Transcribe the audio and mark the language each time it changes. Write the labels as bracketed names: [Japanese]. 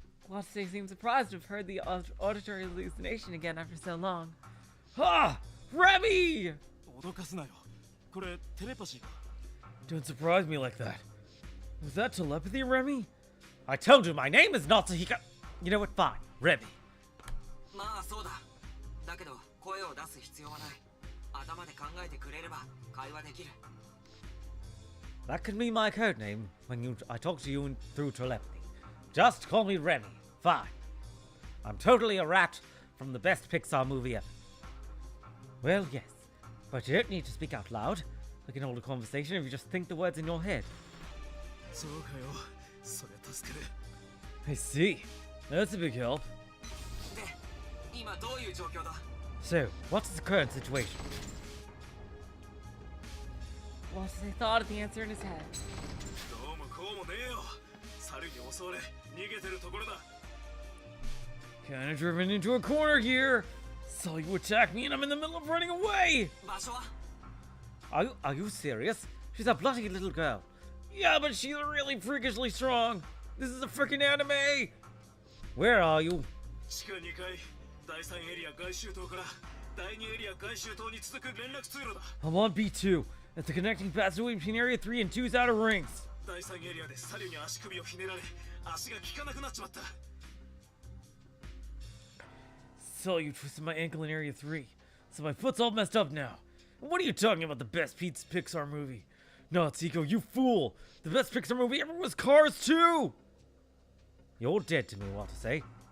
[English] Watase seemed surprised to have heard the auditory hallucination again after so long. Ah! Remy! [Japanese] 脅かすなよ。これテレパシーか。 [English] Don't surprise me like that. Was that telepathy, Remy? I told you my name is Natsuhiko. You know what? Fine. Remy. [Japanese] まあそうだ。だけど声を出す必要はない。頭で考えてくれれば会話できる。 [English] That could be my code name when I talk to you through telepathy. Just call me Remy. Fine. I'm totally a rat from the best Pixar movie ever. Well, yes. But you don't need to speak out loud. We can hold a conversation if you just think the words in your head. [Japanese] そうかよ。それ助かる。 [English] I see. That's a big help. [Japanese] で、今どういう状況だ？ [English] So, what's the current situation? Watase thought of the answer in his head. [Japanese] どうもこうもねえよ。猿に襲われ逃げてるところだ。 [English] Kinda driven into a corner here. Saw you attack me and I'm in the middle of running away. [Japanese] 場所は？ [English] Are you serious? She's a bloody little girl. Yeah, but she's really freakishly strong. This is a freaking anime. Where are you? [Japanese] 地下2階、第3エリア外周塔から第2エリア外周塔に続く連絡通路だ。 [English] I'm on B2. It's the connecting passageway between Area 3 and 2's outer rings. [Japanese] 第3エリアで猿に足首をひねられ、足が効かなくなっちまった。 [English] saw you twisted my ankle in Area 3, so my foot's all messed up now. And what are you talking about the best Pixar movie? Natsuko, you fool! The best Pixar movie ever was Cars 2! You're dead to me, what to say?